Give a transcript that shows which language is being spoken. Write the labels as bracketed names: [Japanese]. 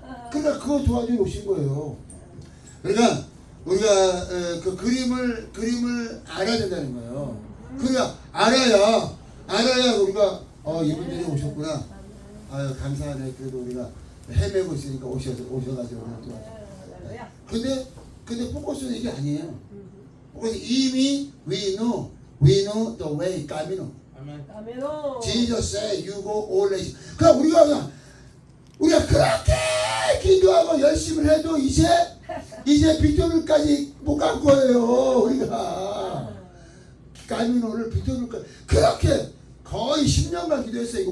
[Korean] 그러니까 그거 도와주러 오신 거예요. 그러니까 우리가 그 그림을 알아야 된다는 거예요. 그래야 알아야 우리가 이분들이 오셨구나. 아유 감사하네. 그래도 우리가 헤매고 있으니까 오셔가지고 오늘 할렐루야. 근데 포커스는 이게 아니에요. 포커스 이미 [English] we know the way 까미노. [Korean] 아멘. 아멘오. [English] Jesus say you go all nation. [Korean] 그럼 우리가 그렇게 기도하고 열심히 해도 이제 빅토르까지 못 갈 거예요. 우리가 까미노를 빅토르까지 그렇게 거의 10년간 기도했어요.